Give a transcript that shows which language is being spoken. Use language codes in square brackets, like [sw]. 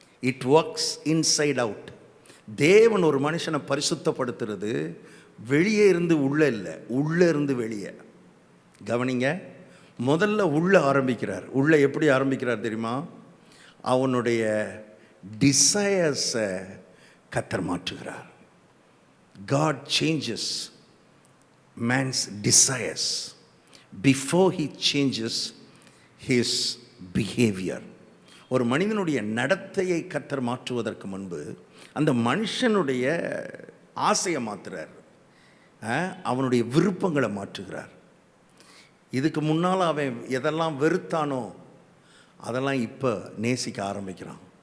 [en] It works inside out. [ta] தேவன் ஒரு மனுஷனை பரிசுத்தப்படுத்துறது வெளியே இருந்து உள்ளே இல்லை, உள்ளே இருந்து வெளியே. கவனிங்க, முதல்ல உள்ளே ஆரம்பிக்கிறார். உள்ளே எப்படி ஆரம்பிக்கிறார் தெரியுமா? அவனுடைய டிசையர்ஸை கர்த்தர் மாற்றுகிறார். [en] God changes man's desires before he changes his behavior. [ta] ஒரு மனிதனுடைய நடத்தையை கர்த்தர் மாற்றுவதற்கு முன்பு அந்த மனுஷனுடைய ஆசையை மாற்றுறார், அவனுடைய விருப்பங்களை மாற்றுகிறார். இதுக்கு முன்னால் அவன் எதெல்லாம் வெறுத்தானோ அதெல்லாம் இப்போ நேசிக்க ஆரம்பிக்கிறான்.